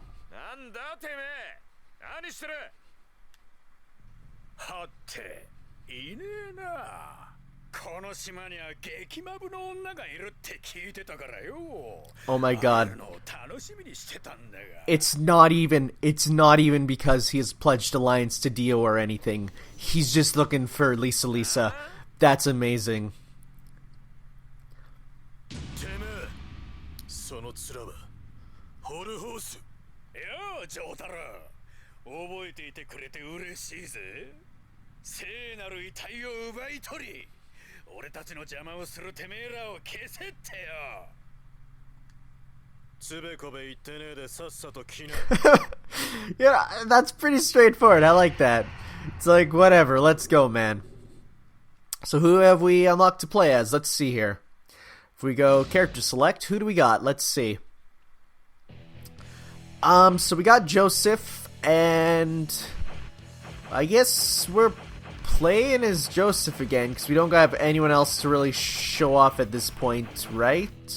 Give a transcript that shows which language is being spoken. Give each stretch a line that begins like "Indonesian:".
Japanese: なんだてめえ、何してる。はっていねえな。この島には激マブの女がいるって聞いてたからよ。
English: Oh my god.
Japanese: 会えるのを楽しみにしてたんだが。
English: It's not even because he has pledged alliance to Dio or anything. He's just looking for Lisa. That's amazing.
Japanese: てめえ、その面はホルホース。よう、ジョータロウ。覚えていてくれて嬉しいぜ。聖なる遺体を奪い取り、俺たちの邪魔をするてめえらを消せってよ。つべこべ言ってねえでさっさと来な。
English: Yeah, that's pretty straightforward. I like that. It's like, whatever, let's go, man. So who have we unlocked to play as? Let's see here. If we go character select, who do we got? Let's see. So we got Joseph, and I guess we're playing as Joseph again, because we don't have anyone else to really show off at this point, right?